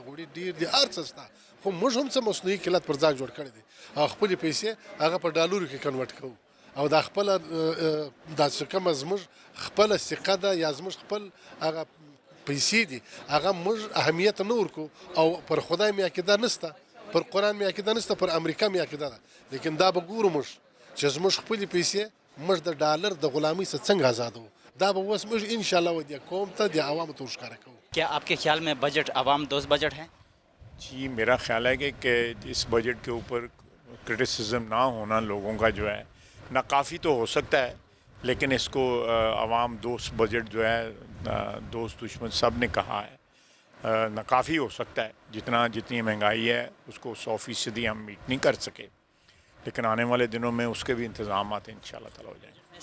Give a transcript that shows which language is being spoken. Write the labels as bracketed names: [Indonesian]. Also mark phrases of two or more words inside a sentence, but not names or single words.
[Pashto] غوړي ډېر دي هر څه شته خو موږ هم څه مصنوعي قلت پر ځان جوړ کړی دی او خپلې پیسې هغه په ډالرو کې کنورټ کوو او دا خپله دا چې کومه زموږ خپله ثقه ده یا زموږ خپل هغه پیسې دي هغه موږ اهمیت نه ورکو او پر خدای مې عقیده نشته پر قرآن مې عقیده نشته پر امریکا مې عقیده ده لیکن دا به ګورو موږ چې زموږ خپلې پیسې موږ د ډالر د غلامۍ څخه څنګه آزادوو دا به اوس موږ انشاءالله ودې قوم ته د عوامو ته ښکاره کوو [Urdu] کیا آپ کے خیال میں بجٹ عوام دوست بجٹ ہے جی میرا خیال ہے کہ اس بجٹ کے اوپر کرٹیسزم نہ ہونا لوگوں کا جو ہے ناکافی تو ہو سکتا ہے لیکن اس کو عوام دوست بجٹ جو ہے دوست دشمن سب نے کہا ہے ناکافی ہو سکتا ہے جتنی مہنگائی ہے اس کو 100% ہم میٹ نہیں کر سکے لیکن آنے والے دنوں میں اس کے بھی انتظامات [Arabic] ان شاء اللہ تعالیٰ [Urdu] ہو جائیں گے